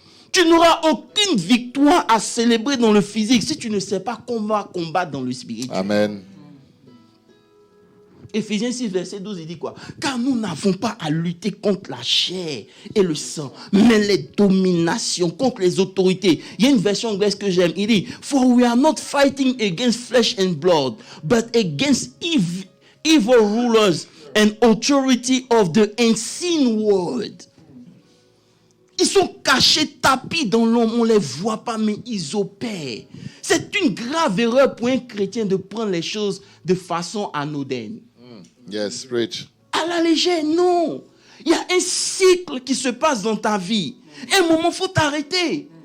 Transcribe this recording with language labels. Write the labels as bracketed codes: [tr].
[fr] Tu n'auras aucune victoire à célébrer dans le physique si tu ne sais pas comment combattre dans le spirituel. Amen. Éphésiens 6, verset 12, il dit quoi? Car nous n'avons pas à lutter contre la chair et le sang, mais les dominations, contre les autorités. Il y a une version anglaise que j'aime. Il dit, [en] for we are not fighting against flesh and blood, but against evil rulers and authority of the unseen world. [fr] Ils sont cachés, tapis dans l'ombre, on ne les voit pas, mais ils opèrent. C'est une grave erreur pour un chrétien de prendre les choses de façon anodine. [en] Yes, preach. [fr] À la légère, non. Il y a un cycle qui se passe dans ta vie. Et à un moment, il faut t'arrêter.